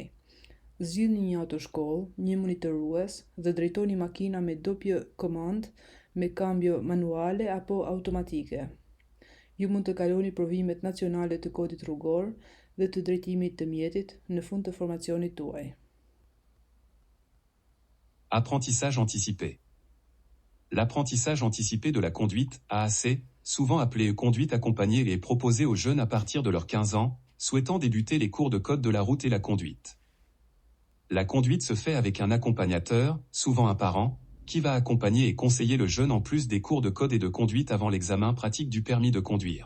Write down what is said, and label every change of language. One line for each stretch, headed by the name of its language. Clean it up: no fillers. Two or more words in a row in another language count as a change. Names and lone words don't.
Albanian: Zgjidhni një autoshkollë, një monitorues dhe drejtoni makina me
Italian: doppio komand,
Albanian: me
Italian: cambio manuale
Albanian: apo automatike. Ju mund të kaloni provimet nacionale të kodit rrugor dhe të drejtimit të mjetit në fund të formacionit tuaj.
French: Apprentissage anticipé. L'apprentissage anticipé de la conduite, AAC, souvent appelé conduite accompagnée, est proposé aux jeunes à partir de leurs 15 ans, souhaitant débuter les cours de code de la route et la conduite. La conduite se fait avec un accompagnateur, souvent un parent, qui va accompagner et conseiller le jeune en plus des cours de code et de conduite avant l'examen pratique du permis de conduire.